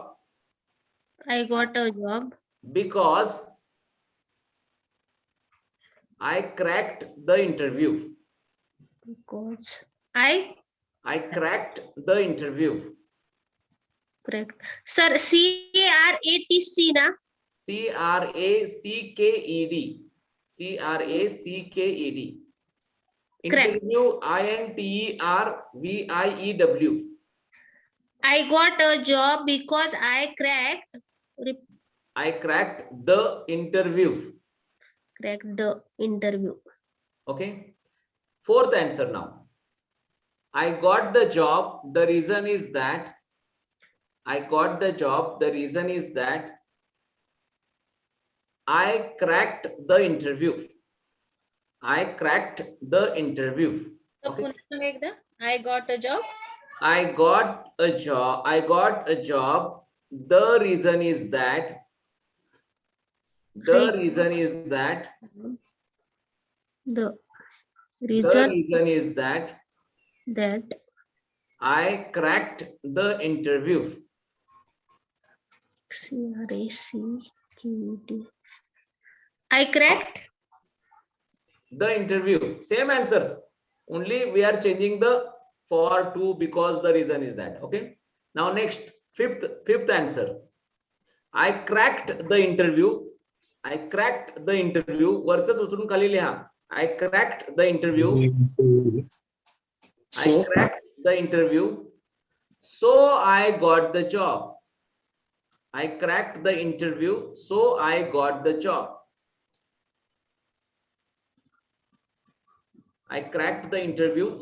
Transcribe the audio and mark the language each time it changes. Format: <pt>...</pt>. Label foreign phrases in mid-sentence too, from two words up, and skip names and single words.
<en>I got a job because I cracked the interview. because I cracked the interview. correct. Sir, C-A-R-A-T-C na? C-R-A-C-K-E-D. C-R-A-C-K-E-D. Correct. Interview, I-N-T-E-R-V-I-E-W. I got a job because I cracked the interview. the interview. Okay. Fourth answer now. I got the job. The reason is that I got the job. The reason is that I cracked the interview. I cracked the interview. So Okay.</en> <mr>पुन्हा सांगा एकदा.</mr> <en>I got a job. I got a job. I got a job. The reason is that. The reason is that. The The reason reason is that that I cracked the interview. C-R-A-C-K-E-D. I cracked The interview. Same answers. Only we are changing the for to because the reason is that. Okay. Now next fifth answer. I cracked the interview. I cracked the interview.</en> <mr>वरचंच उचलून खाली लिहा.</mr> <en>I cracked the interview. I So, cracked the interview. So I got the job. I cracked the interview. So I got the job. I cracked the interview.</en>